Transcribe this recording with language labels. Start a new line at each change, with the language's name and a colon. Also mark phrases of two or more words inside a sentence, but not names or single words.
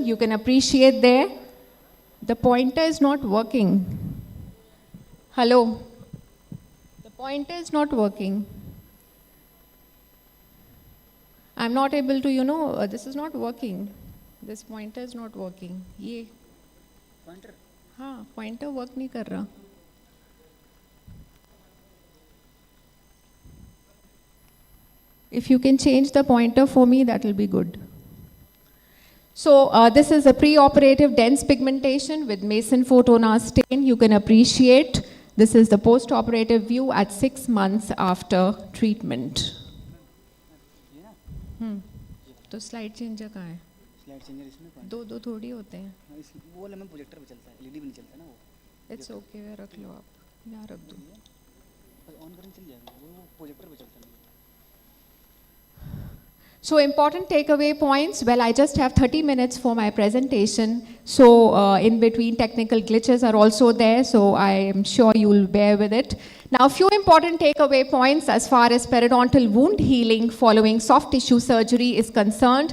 English: You can appreciate there. The pointer is not working. Hello? The pointer is not working. I'm not able to, this is not working. This pointer is not working.
Hindi: Ye. Pointer? हाँ,
English: pointer work
Hindi: नहीं कर रहा.
English: If you can change the pointer for me, that will be good. So this is a preoperative dense pigmentation with Mason photonar stain. You can appreciate this is the post-operative view at 6 months after treatment.
Hindi: तो
English: slide changer
Hindi: कहाँ है?
English: Slide changer
Hindi: इसमें दो थोड़ी होते हैं. वो वाला में प्रोजेक्टर पे चलता है, LED पे नहीं चलता ना वो.
English: It's okay,
Hindi: रख लो आप. यहाँ रख दो. ऑन करने चल जाएगा. वो प्रोजेक्टर पे चलता है.
English: So important takeaway points. Well, I just have 30 minutes for my presentation. So in between technical glitches are also there. So I am sure you will bear with it. Now, a few important takeaway points as far as periodontal wound healing following soft tissue surgery is concerned.